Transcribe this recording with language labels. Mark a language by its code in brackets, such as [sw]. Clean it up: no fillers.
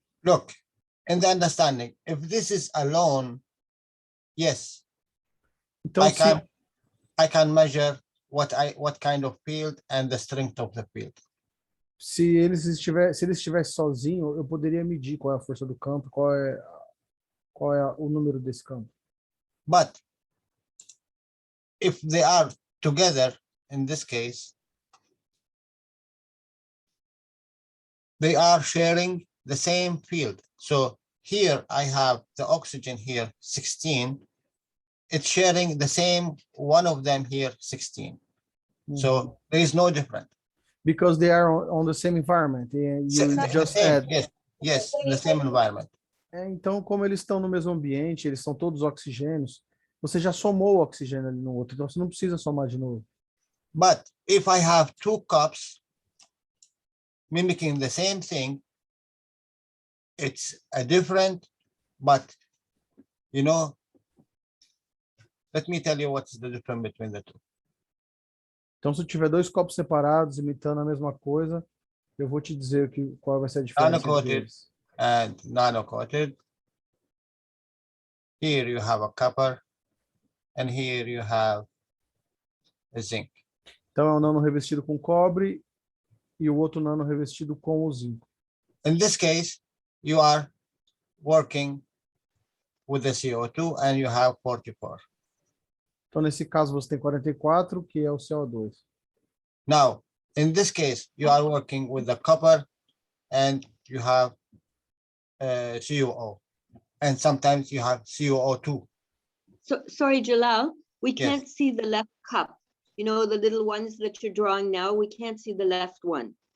[en] Look, in the understanding, if this is alone, yes, [pt] Então, [en] I can measure what kind of field and the strength of the field. [pt] se ele estivesse sozinho, eu poderia medir qual é a força do campo, qual é o número desse campo. [en] But if they are together, in this case, they are sharing the same field. So here I have the oxygen here, 16. It's sharing the same, one of them here, 16. So there is no difference. Because they are on the same environment. And you The just same, add. yes, the same environment. [pt] Então, como eles estão no mesmo ambiente, eles são todos oxigênios, você já somou o oxigênio ali no outro, então você não precisa somar de novo. [en] But if I have two cups mimicking the same thing, it's a different, but you know, let me tell you what's the difference between the two. [pt] Então, se eu tiver dois copos separados, imitando a mesma coisa, eu vou te dizer qual vai ser a diferença entre eles. [en] And nano-coated. Here you have a copper, and here you have a zinc. [pt] Então, é um nano revestido com cobre e o outro nano revestido com o zinco. [en] In this case, you are working with the CO2 and you have 44. [pt] Então, nesse caso, você tem 44, que é o CO2. [en] Now, in this case, you are working with the copper and you have CuO. And sometimes you have CuO2. So, sorry, Jalal, we Yes. can't see the left cup. You know, the little ones that you're drawing now, we can't see the left one.